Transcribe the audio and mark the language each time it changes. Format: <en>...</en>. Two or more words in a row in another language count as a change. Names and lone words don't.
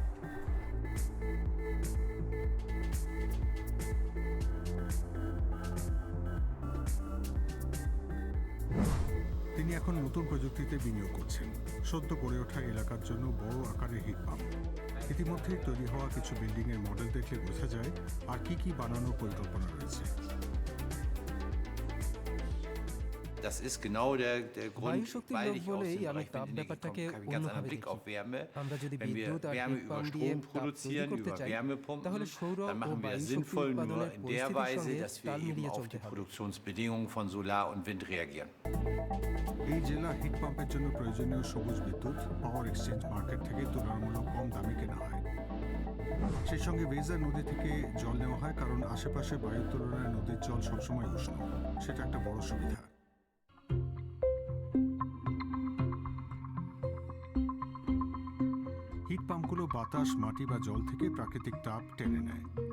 <bn>তিনি এখন নতুন প্রযুক্তিতে বিনিয়োগ করছেন, সদ্য গড়ে ওঠা এলাকার জন্য বড় আকারের</bn> <en>heat pump.</en> <bn>ইতিমধ্যেই তৈরি হওয়া কিছু বিল্ডিংয়ের মডেল দেখলে বোঝা যায় আর কি কি বানানোর পরিকল্পনা রয়েছে।</bn> <de>Das ist genau der Grund,</de> <bn>বায়ুশক্তির</bn> <de>weil</de> <bn>লোক</bn> <de>ich aus</de> <bn>বলেই</bn> <de>dem</de> <bn>আমি</bn> <de>Bereich</de> <bn>তাপ</bn> <de>Windenergie</de> <bn>ব্যাপারটাকে</bn> <de>komme, habe ich einen ganz anderen</de> <bn>অন্যভাবে</bn> <de>Blick</de> <bn>দেখি।</bn> <de>auf Wärme.</de> <bn>আমরা যদি</bn> <de>Wenn wir</de> <bn>বিদ্যুৎ আর</bn> <de>Wärme</de> <bn>হিট</bn> <de>über</de> <bn>পাম্প দিয়ে</bn> <de>Strom</de> <bn>তাপ তৈরি</bn> <de>produzieren,</de> <bn>করতে</bn> <de>über</de> <bn>চাই,</bn> <de>Wärmepumpen,</de> <bn>তাহলে সৌর</bn> <de>dann</de> <bn>ও</bn> <de>machen wir</de> <bn>বায়ু</bn> <de>das</de> <bn>শক্তি</bn> <de>sinnvoll nur</de> <bn>উৎপাদনের</bn> <de>in der</de> <bn>পরিস্থিতির</bn> <de>Weise,</de> <bn>সঙ্গে</bn> <de>dass wir</de> <bn>তাল</bn> <de>eben</de> <bn>মিলিয়ে</bn> <de>auf</de> <bn>চলতে</bn> <de>die</de> <bn>হবে।</bn> <de>Produktionsbedingungen von Solar und Wind reagieren.</de> <bn>এই জেলা</bn> <en>heat pump's</en> <bn>জন্য প্রয়োজনীয় সবুজ বিদ্যুৎ পাওয়ার</bn> <en>exchange market</en> <bn>থেকে তুলনামূলক কম দামে কেনা হয়। সেই সঙ্গে ভেসার নদী থেকে জল নেওয়া হয়, কারণ আশেপাশে বায়ুর তুলনায় নদীর জল সবসময় উষ্ণ। সেটা একটা বড় সুবিধা।</bn> <en>heat pumps</en> <bn>বাতাস, মাটি বা জল থেকে প্রাকৃতিক তাপ টেনে নেয়।</bn>